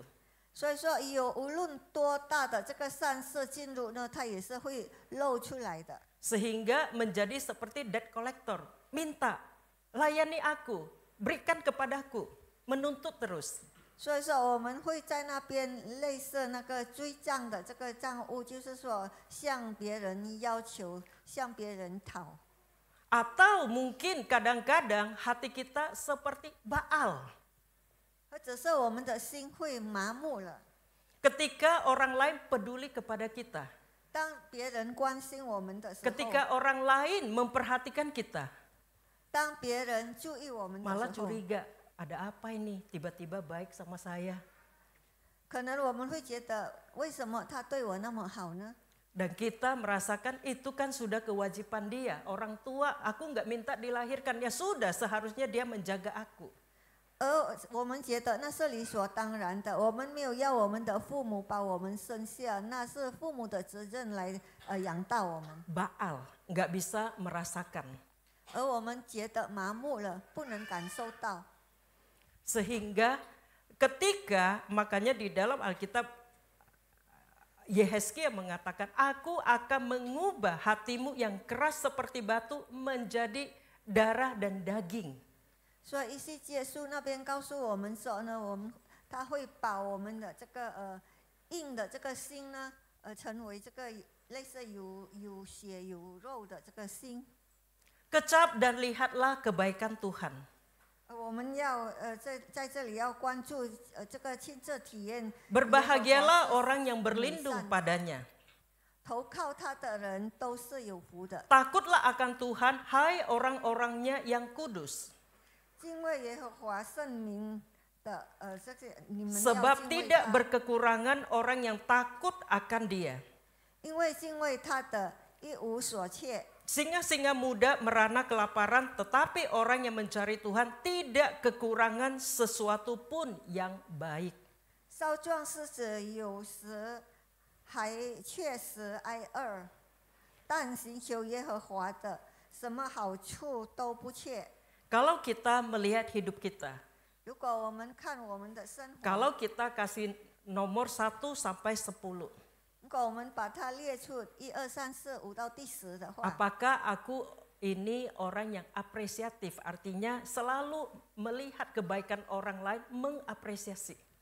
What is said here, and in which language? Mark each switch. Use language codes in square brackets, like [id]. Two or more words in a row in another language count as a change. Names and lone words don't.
[zh] 所以说有无论多大的这个善事进入呢，它也是会露出来的。 [id] Sehingga menjadi seperti [en] debt collector. [id] Minta, layani aku, berikan kepadaku, menuntut terus. [zh] 所以说我们会在那边类似那个追账的这个账务，就是说向别人要求，向别人讨。 [id] Atau mungkin kadang-kadang hati kita seperti Baal. [zh] 或者是我们的心会麻木了。 [id] Ketika orang lain peduli kepada kita. [zh] 当别人关心我们的时候， [id] Ketika orang lain memperhatikan kita. [zh] 当别人注意我们的时候， [id] Malah curiga, ada apa ini? Tiba-tiba baik sama saya. [zh] 可能我们会觉得，为什么他对我那么好呢？ [id] Dan kita merasakan itu kan sudah kewajiban dia. Orang tua, aku nggak minta dilahirkan. Ya sudah, seharusnya dia menjaga aku. [zh] 而我们觉得那是理所当然的，我们没有要我们的父母把我们生下，那是父母的责任来养大我们。 [id] Baal, nggak bisa merasakan. [zh] 而我们觉得麻木了，不能感受到。 [id] Sehingga ketika, makanya di dalam Alkitab, Yehezkiel mengatakan, aku akan mengubah hatimu yang keras seperti batu menjadi darah dan daging. [zh] 所以以西结书那边告诉我们说呢，他会把我们的这个硬的这个心呢，成为这个类似有血有肉的这个心。 [id] Kecap dan lihatlah kebaikan Tuhan. [zh] 我们要在这里要关注这个亲自体验。 [id] Berbahagialah orang yang berlindung padanya. [zh] 投靠他的人都是有福的。 [id] Takutlah akan Tuhan, hai orang-orangnya yang kudus. [zh] 敬畏耶和华圣名的这些你们要 [id] Sebab [zh] 敬畏 [id] tidak [zh] 他， [id] berkekurangan orang yang takut akan dia. [zh] 因为敬畏他的一无所缺。 [id] Singa-singa muda merana kelaparan, tetapi orang yang mencari Tuhan tidak kekurangan sesuatu pun yang baik. [zh] 少壮狮子有时还确实挨饿，但寻求耶和华的，什么好处都不缺。 [id] Kalau kita melihat hidup kita, [zh] 如果我们看我们的生活， [id] kalau kita kasih nomor 1 sampai 10, Apakah aku ini orang yang apresiatif, artinya selalu melihat kebaikan orang lain, mengapresiasi.